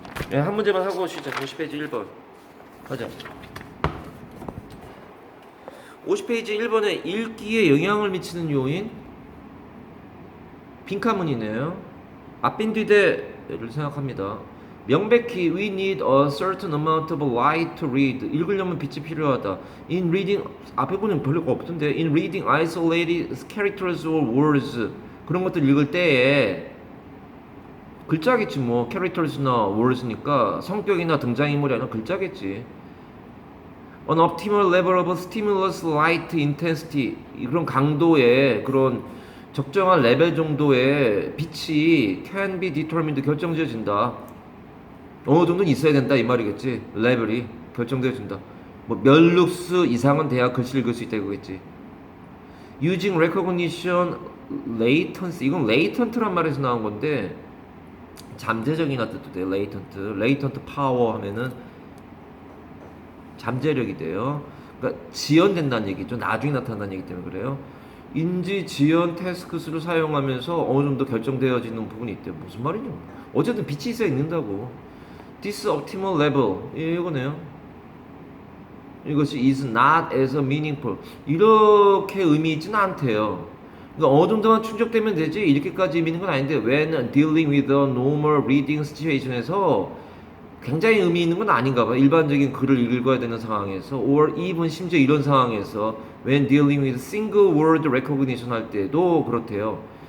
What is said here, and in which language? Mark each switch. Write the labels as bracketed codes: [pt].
[ko] 네, 한 문제만 하고 쉬자. 50페이지 1번 가자. 50페이지 1번에 읽기에 영향을 미치는 요인 빈칸문이네요. 앞빈 뒤대를 생각합니다. 명백히 [en] we need a certain amount of light to read. [ko] 읽으려면 빛이 필요하다. [en] In reading [ko] 앞에 보면 별거 없던데. [en] In reading isolated characters or words [ko] 그런 것들 읽을 때에 글자겠지 뭐. characters나 words니까 성격이나 등장인물이 아니라 글자겠지. [en] An optimal level of stimulus light intensity, [ko] 그런 강도의 그런 적정한 레벨 정도의 빛이 [en] can be determined, [ko] 결정지어진다. 어느 정도는 있어야 된다 이 말이겠지. 레벨이 결정되어진다. 뭐 몇 룩스 이상은 돼야 글씨를 읽을 수 있다 이거겠지. [en] Using recognition latency, [ko] 이건 latent란 말에서 나온 건데 잠재적이나 뜻도 돼요. latent power 하면은 잠재력이 돼요. 그러니까 지연된다는 얘기죠. 나중에 나타난다는 얘기 때문에 그래요. 인지 지연 태스크스를 사용하면서 어느 정도 결정되어지는 부분이 있대요. 무슨 말이냐? 어쨌든 빛이 있어야 있는다고. [en] This optimal level, [ko] 이거네요. 이것이 [en] is not as meaningful, [ko] 이렇게 의미 있지는 않대요. 그러니까 어느 정도만 충족되면 되지 이렇게까지 의미 있는 건 아닌데 [en] when dealing with a normal reading situation [ko] 에서 굉장히 의미 있는 건 아닌가 봐. 일반적인 글을 읽어야 되는 상황에서 [en] or even [ko] 심지어 이런 상황에서 [en] when dealing with single word recognition [ko] 할 때도 그렇대요.